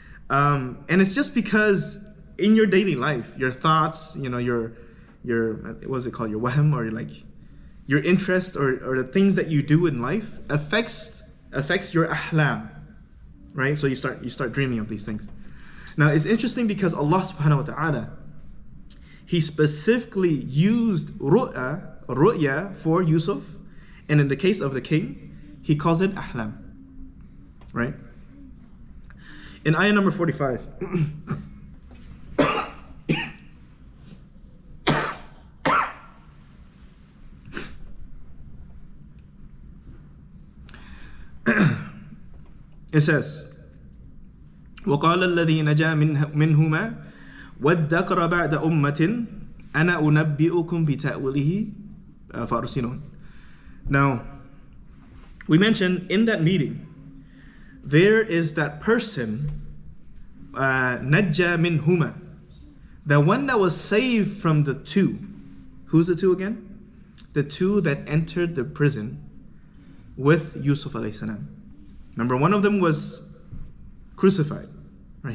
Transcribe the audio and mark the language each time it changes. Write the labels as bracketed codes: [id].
[en] And it's just because in your daily life, your thoughts, you know, your what's it called, your wahm, or your interest or the things that you do in life affects your ahlam, right? So you start dreaming of these things. Now it's interesting because Allah subhanahu wa ta'ala, He specifically used ru'ya for Yusuf, and in the case of the king, He calls it ahlam, right? In ayah number 45, it says, [ar] وَقَالَ الَّذِي نَجَا مِنْهُمَا وَادَّكَرَ بَعْدَ أُمَّةٍ أَنَا أُنَبِّئُكُمْ بِتَأْوِيلِهِ فَأَرْسِلُونَ. [en] Now, we mentioned in that meeting, there is that person, [ar] نَجَّا مِنْهُمَا, [en] the one that was saved from the two. Who's the two again? The two that entered the prison with Yusuf alayhi salam. Remember, one of them was crucified, Right?